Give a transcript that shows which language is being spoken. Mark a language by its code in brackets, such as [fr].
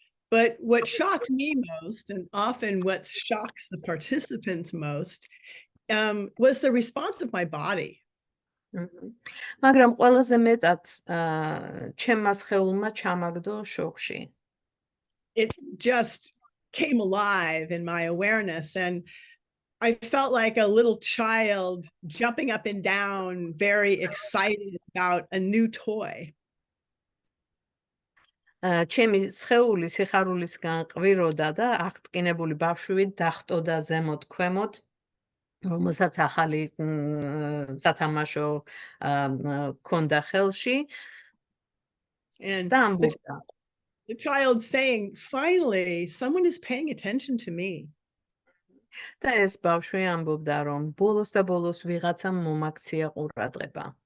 [en] But what shocked me most, and often what shocks the participants most, was the response of my body. [ka] მაგრამ ყველაზე მეტად ჩემმა სხეულმა ჩამაგდო შოქში. [en] It just came alive in my awareness, and I felt like a little child jumping up and down, very excited about a new toy. [ka] ჩემი სხეული სიხარულისგან ყვიროდა და აღტკინებული ბავშვით დახტოდა ზემოთ ქვემოთ, რომელსაც ახალი სათამაშო ქონდა ხელში. [en] And [ka] და ამბობდა. [en] the child saying, finally, someone is paying attention to me. [ka] და ეს ბავშვი ამბობდა, რომ ბოლოს და ბოლოს ვიღაცამ მომაქცია ყურადღება.